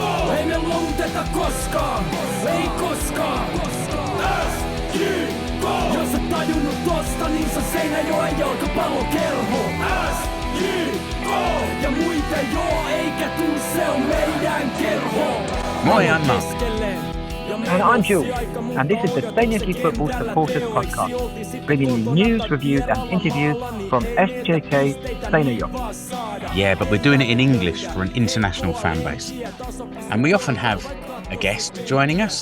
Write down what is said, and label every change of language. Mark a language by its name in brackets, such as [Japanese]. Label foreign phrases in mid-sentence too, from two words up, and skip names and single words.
[Finnish] Ei me luovuteta koskaan. Ei koskaan. SJK! Jos et tajunnut tosta, niin se Seinäjoen jalkapallokerho. SJK! Ja muita joo, eikä tuu, se on meidän kerho. Moi Anna. [English] And I'm Jules, and this is the Seinäjoki Football Supporters Podcast, bringing you news, reviews and interviews from SJK Seinäjoki. Yeah, but we're doing it in English for an international fan base. And we often have a guest joining us.